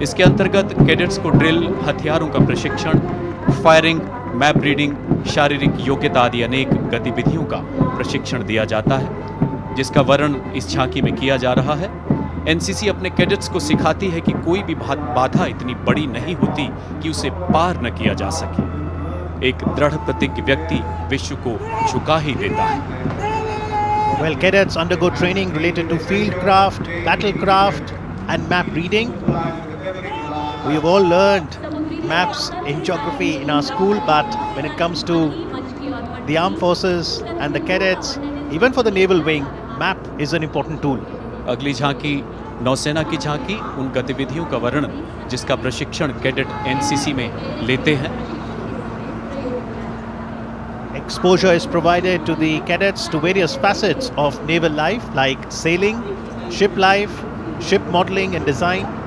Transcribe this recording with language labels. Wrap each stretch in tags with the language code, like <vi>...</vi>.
<hi>इसके अंतर्गत कैडेट्स को ड्रिल, हथियारों का प्रशिक्षण, फायरिंग, मैप रीडिंग, शारीरिक योग्यता आदि अनेक गतिविधियों का प्रशिक्षण दिया जाता है, जिसका वर्णन इस झांकी में किया जा रहा है। एनसीसी अपने कैडेट्स को सिखाती है कि कोई भी बाधा इतनी बड़ी नहीं होती कि उसे पार न किया जा सके। एक दृढ़ प्रतिज्ञ व्यक्ति विश्व को झुका ही देता है।</hi> <en>Well, cadets undergo training related to field craft, battle craft and map reading. We have all learned maps in geography in our school, but when it comes to the armed forces and the cadets, even for the naval wing, map is an important tool.</en> <hi>अगली झांकी नौसेना की झांकी, उन गतिविधियों का वर्णन जिसका प्रशिक्षण कैडेट एनसीसी में लेते हैं।</hi> <en>Exposure is provided to the cadets to various facets of naval life like sailing, ship life, ship modeling and design.</en>